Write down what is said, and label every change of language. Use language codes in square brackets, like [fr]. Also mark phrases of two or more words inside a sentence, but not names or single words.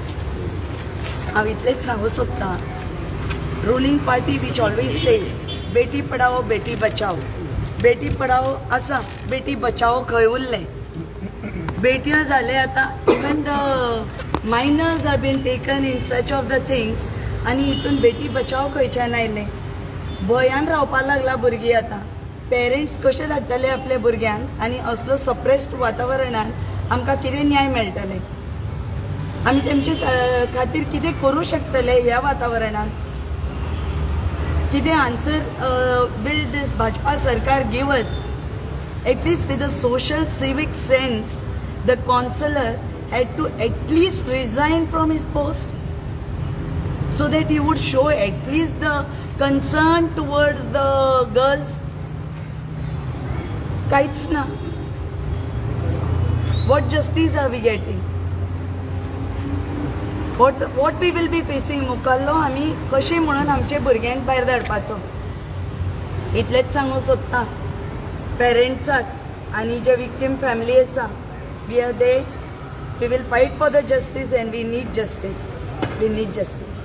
[kok] हांव इतलेंच सांगूं सोदतां [en] ruling party which always says [hi] बेटी पढाओ बेटी बचाओ. बेटी पढाओ [kok] आसा [hi] बेटी बचाओ [kok] खंय उरलें. बेट्यो जाले आतां [en] even the minors are been taken in such of the things [kok] आनी हितून [hi] बेटी बचाओ [kok] खंयच्यान आयलें. भंयान रावपाक लागला भुरगीं आतां. पेरेंट्स कशे धाडटले आपल्या भुरग्यांक आनी असलो सप्रेस्ड वातावरणान आमकां कितें न्याय मेळटले? आमी तेमचे खातीर कितें करूं शकतले ह्या वातावरणान? [en] कितें answer will this BJP government give us? At least with a social civic sense, the councillor had to at least resign from his post so that he would show at least the concern towards the girls. Kaits na. What justice are we getting? What we will be facing? [kok] मुखाल्लो आमी कशें म्हणून आमचे भुरग्यांक भायर धाडपाचो? इतलेंच सांगूं सोदता पेरेंट्साक आनी जे विक्टीम फॅमिली आसा, [en] We are there, we will fight for the justice and we need justice.